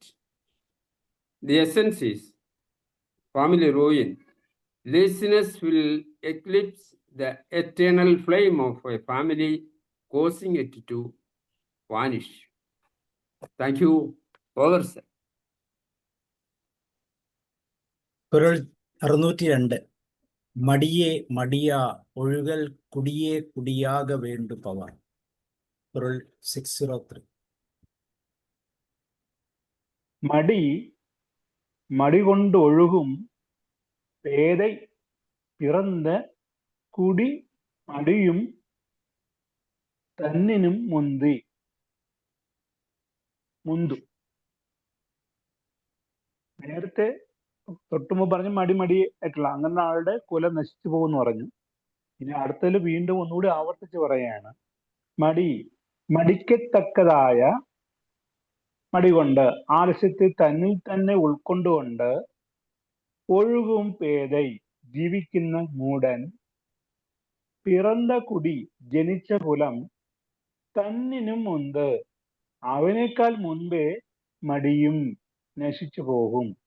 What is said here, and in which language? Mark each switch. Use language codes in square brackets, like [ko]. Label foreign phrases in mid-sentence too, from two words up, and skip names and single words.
[en] The essence is family ruin. Laziness will eclipse the eternal flame of a family, causing it to vanish. Thank you. Over, sir. [ta] குறள் 602 மடியெ மடியா ஒழுகல் குடியெ குடியாக வேண்டு பவர். [ml] കുരൾ 603 [ta] மடி கொண்டு ஒழுகும் பேதை பிறந்த குடி மடியும் தன்னினும் മുന്തു. [ml] നേരത്തെ തൊട്ടുമ്പോ പറഞ്ഞു മടി ആയിട്ടുള്ള അങ്ങനെ ആളുടെ കുല നശിച്ചു പോകുമെന്ന് പറഞ്ഞു. ഇനി അടുത്തതിൽ വീണ്ടും ഒന്നുകൂടി ആവർത്തിച്ച് പറയാണ്. മടിക്കത്തക്കതായ മടി കൊണ്ട് ആലസ്യത്തെ തന്നിൽ തന്നെ ഉൾക്കൊണ്ടുകൊണ്ട് ഒഴുകും പേதை ജീവിക്കുന്ന മൂടൻ പിറന്ന കുടി ജനിച്ച കുലം തന്നിനും മുൻപ് അവനേക്കാൾ മുൻപേ മടിയും നശിച്ചു പോകും.